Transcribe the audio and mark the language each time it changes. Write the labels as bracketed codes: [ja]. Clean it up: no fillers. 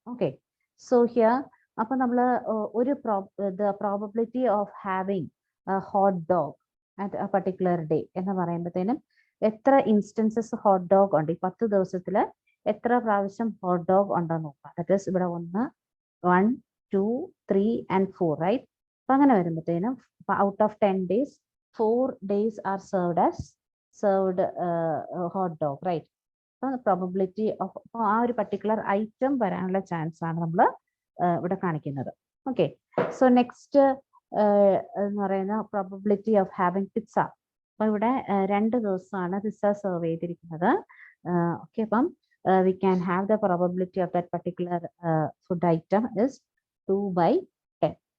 [ml] Okay, so here അപ്പൊ നമ്മൾ [en] the probability of having a hot dog at a particular day [ml] എന്ന് പറയുമ്പോഴത്തേനും എത്ര ഇൻസ്റ്റൻസസ് ഹോട്ട് ഡോഗ് ഉണ്ട്, ഈ 10 ദിവസത്തിൽ എത്ര പ്രാവശ്യം ഹോട്ട് ഡോഗ് ഉണ്ടെന്ന് നോക്കാം. ദാറ്റ് ഈസ് ഇവിടെ 1, 2, 3 and 4, റൈറ്റ്? അപ്പൊ അങ്ങനെ വരുമ്പോഴത്തേനും [en] Out of 10 days 4 days are served hot dog, right? [ml] അപ്പൊ പ്രോബബിലിറ്റി ഓഫ് ആ ഒരു പർട്ടിക്കുലർ ഐറ്റം വരാനുള്ള ചാൻസ് ആണ് നമ്മൾ ഇവിടെ കാണിക്കുന്നത്. [en] Okay, so next എന്ന് പറയുന്ന probability of having pizza. [ml] അപ്പൊ ഇവിടെ 2 ദിവസമാണ് പിസ്സ സെർവ് ചെയ്തിരിക്കുന്നത്. [en] Okay, അപ്പം we can have the probability of that particular food item is 2/10.